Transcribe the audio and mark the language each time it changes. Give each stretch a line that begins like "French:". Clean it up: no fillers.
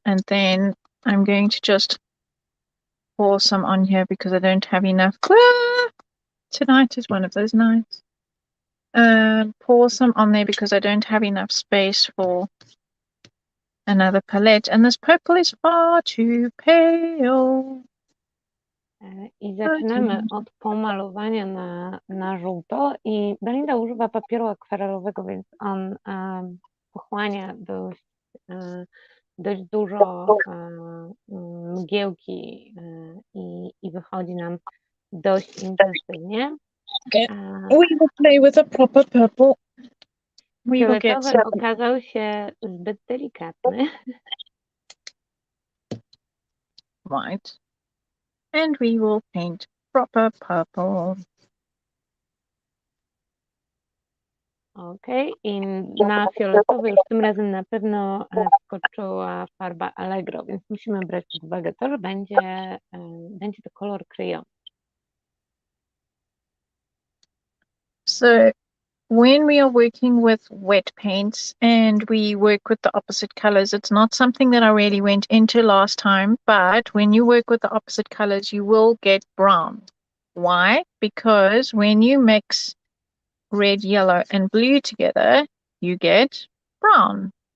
English: And then I'm going to just pour some on here because I don't have enough. Tonight is one of those nights. Pour some on there because I don't have enough space for another palette. And this purple is far too pale.
Polish: I zaczynamy od pomalowania na żółto i Belinda używa papieru akwarelowego, więc on pochłania dość dużo mgiełki i wychodzi nam dość intensywnie.
English: Okay. We will play with a proper purple.
Polish: Fioletowy okazał się zbyt delikatny.
English: Right. And we will paint proper purple.
Polish: Okej, i na fioletowy już tym razem na pewno skoczyła farba Allegro, więc musimy brać pod uwagę to, że będzie to kolor kryjący.
English: So when we are working with wet paints and we work with the opposite colors, it's not something that I really went into last time, but when you work with the opposite colors, you will get brown. Why? Because when you mix red, yellow, and blue together, you get brown.